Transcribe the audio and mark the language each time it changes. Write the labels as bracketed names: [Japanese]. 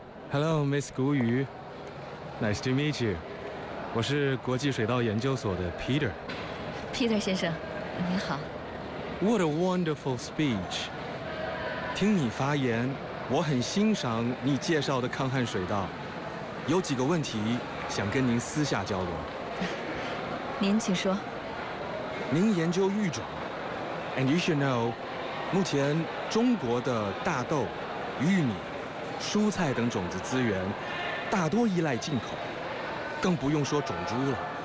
[English] Hello, Miss 谷雨 Nice to meet you. [Chinese] 我是国际水稻研究所的 Peter. Peter 先生，你好。 [English] What a wonderful speech. [Chinese] 听你发言，我很欣赏你介绍的抗旱水稻。有几个问题想跟您私下交流。您请说。您研究育种 ， [English] and you should know， [Chinese] 目前中国的大豆、玉米、蔬菜等种子资源大多依赖进口，更不用说种猪了。